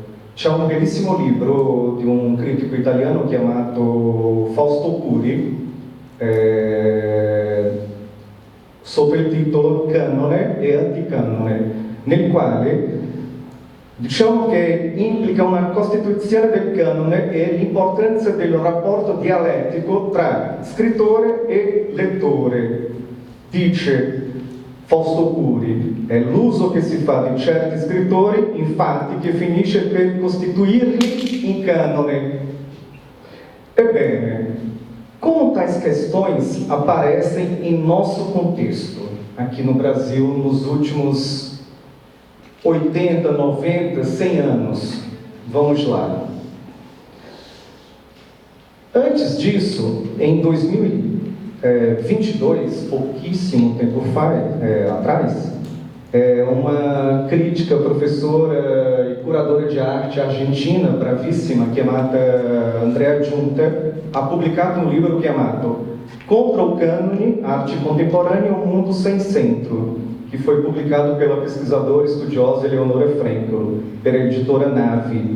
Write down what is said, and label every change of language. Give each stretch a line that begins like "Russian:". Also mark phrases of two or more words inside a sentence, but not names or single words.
Italian: C'è un bellissimo libro di un critico italiano chiamato Fausto Curi, sotto il titolo Canone e Anticanone, nel quale diciamo che implica una costituzione del canone e l'importanza del rapporto dialettico tra scrittore e lettore. Dice Fausto Curi, è l'uso che si fa di certi scrittori, infatti, che finisce per costituirli in canone. Ebbene,
Portuguese: como tais questões aparecem em nosso contexto, aqui no Brasil, nos últimos 80, 90, 100 anos. Vamos lá. Antes disso, em 2022, pouquíssimo tempo atrás, uma crítica, professora e curadora de arte argentina, bravíssima, chamada Andrea Junta,
Italian: ha publicato
Portuguese: um livro chamado Contra o Cânone, Arte Contemporânea, um Mundo Sem Centro, que foi publicado pela pesquisadora e estudiosa Eleonora Frankel, pela editora Nave.